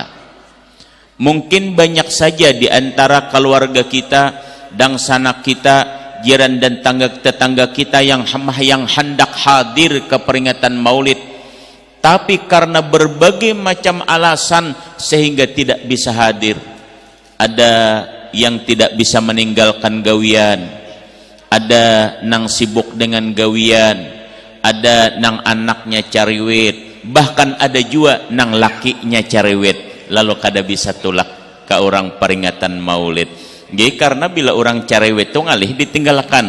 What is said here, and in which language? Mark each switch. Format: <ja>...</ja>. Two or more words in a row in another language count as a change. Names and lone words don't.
<id>Mungkin banyak saja di antara keluarga kita dan sanak kita, jiran dan tetangga kita yang hendak hadir ke peringatan Maulid, tapi karena berbagai macam alasan sehingga tidak bisa hadir.</id> <bjn>Ada yang tidak bisa meninggalkan gawian, ada nang sibuk dengan gawian, ada nang anaknya cariwit, bahkan ada juga nang lakinya cariwit, lalu kada bisa tulak ke orang peringatan Maulid. Jadi karena bila orang cariwit itu ngalih ditinggalkan.</bjn>